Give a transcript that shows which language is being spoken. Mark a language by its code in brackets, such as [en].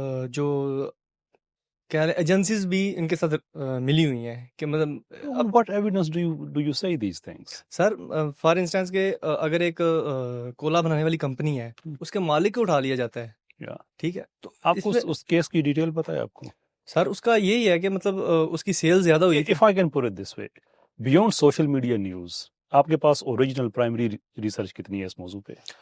[ur] جو کہہ رہے ایجنسیز بھی ان کے ساتھ ملی ہوئی ہیں کہ مطلب [en] what evidence do you say these things؟ [ur] Sir for instance کہ اگر ایک کولا بنانے والی کمپنی ہے، اس کے مالک کو اٹھا لیا جاتا ہے، ٹھیک ہے. تو آپ کو اس کیس کی ڈیٹیل پتہ ہے آپ کو؟ سر اس کا یہی ہے کہ مطلب اس کی سیل زیادہ ہوئی تھی. [en] if I can put it this way, beyond social media news، [ur] آپ کے پاس اوریجنل پرائمری ریسرچ کتنی ہے اس موضوع پہ؟